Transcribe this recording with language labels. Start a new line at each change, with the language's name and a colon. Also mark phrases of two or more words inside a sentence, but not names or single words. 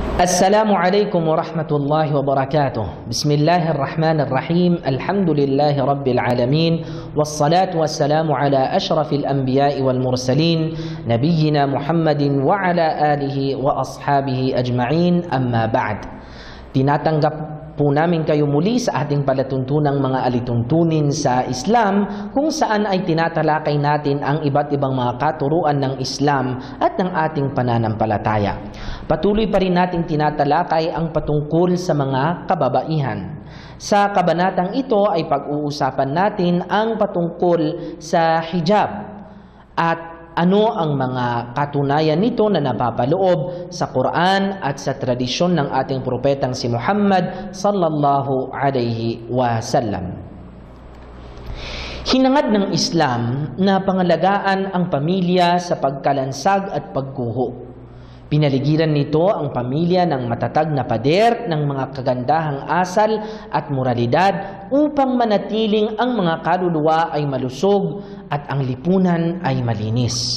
Arabic: السلام عليكم ورحمة الله وبركاته. بسم الله الرحمن الرحيم. الحمد لله رب العالمين. والصلاة والسلام على أشرف الأنبياء والمرسلين، نبينا محمد وعلى آله وأصحابه أجمعين. أما بعد.
Filipino: Tinatanggap po namin kayo muli sa ating palatuntunang mga alituntunin sa Islam, kung saan ay tinatalakay natin ang iba't ibang mga katuruan ng Islam at ng ating pananampalataya. Patuloy pa rin nating tinatalakay ang patungkol sa mga kababaihan. Sa kabanatang ito ay pag-uusapan natin ang patungkol sa hijab at ano ang mga katunayan nito na napapaloob sa Quran at sa tradisyon ng ating propetang si Muhammad
Arabic: صلى الله عليه وسلم.
Filipino: Hinangad ng Islam na pangalagaan ang pamilya sa pagkalansag at pagguho. Pinaligiran nito ang pamilya ng matatag na pader ng mga kagandahang asal at moralidad upang manatiling ang mga kaluluwa ay malusog at ang lipunan ay malinis.